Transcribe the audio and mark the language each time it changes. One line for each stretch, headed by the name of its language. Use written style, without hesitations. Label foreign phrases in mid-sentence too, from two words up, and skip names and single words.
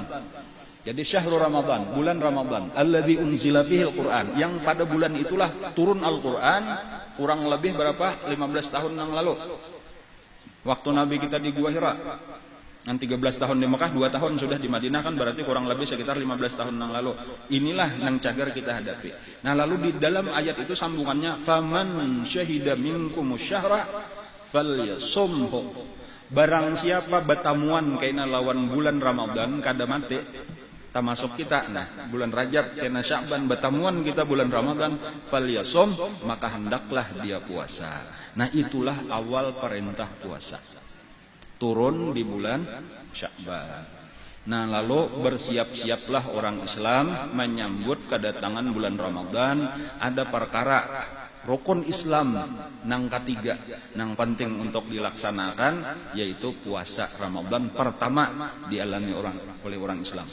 Indonesian: Jadi
Arabic: شهر رمضان,
Indonesian: bulan Ramadan,
Arabic: الذي أنزل فيه القرآن,
Indonesian: yang pada bulan itulah turun Al-Qur'an, kurang lebih berapa? 15 tahun yang lalu. Waktu Nabi kita di Gua Hira. Yang 13 tahun di Mekah, 2 tahun sudah di Madinah, kan berarti kurang lebih sekitar 15 tahun yang lalu. Inilah yang cagar kita hadapi. Nah lalu di dalam ayat itu sambungannya
Arabic: فمن شهد منكم الشهر فليصمه.
Indonesian: Barang siapa betamuan kaina lawan bulan Ramadan kada mati termasuk kita. Nah bulan Rajab kaina Sya'ban betamuan kita bulan Ramadan falyasum, maka hendaklah dia puasa. Nah itulah awal perintah puasa. Turun di bulan Sya'ban. Nah lalu bersiap-siaplah orang Islam menyambut kedatangan bulan Ramadan. Ada perkara rukun Islam nang ketiga nang penting untuk dilaksanakan, yaitu puasa Ramadan pertama dialami oleh orang Islam.